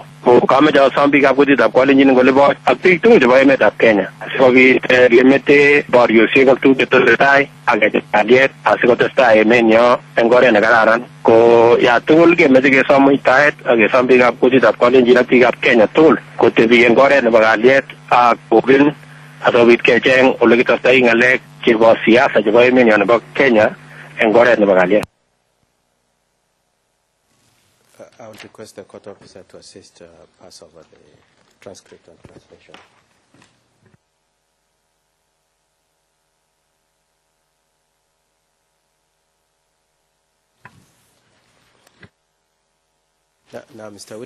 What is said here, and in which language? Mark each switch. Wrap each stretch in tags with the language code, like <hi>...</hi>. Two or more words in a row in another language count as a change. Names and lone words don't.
<kln>Kameche asom biikab kutitab Kalenjin ngolibo ak biik tugul chebo emetab Kenya asikobit kemete boriosiek ak tuguk chetesetai ak kechop kalyet asikotestai emenyo eng oret nekararan. Ko ya tugul kemeche kesom muitaet ak kesom biikab kutitab Kalenjin ak biikab Kenya tugul kotebi eng oret nebo kalyet ak kokin asikobit kecheng ole kitestai ngalek chebo siasa chebo emenyo nebo Kenya eng oret nebo kalyet.</kln> <en>I would request the court officer to assist pass over the transcript and translation. Now, Mr.</en>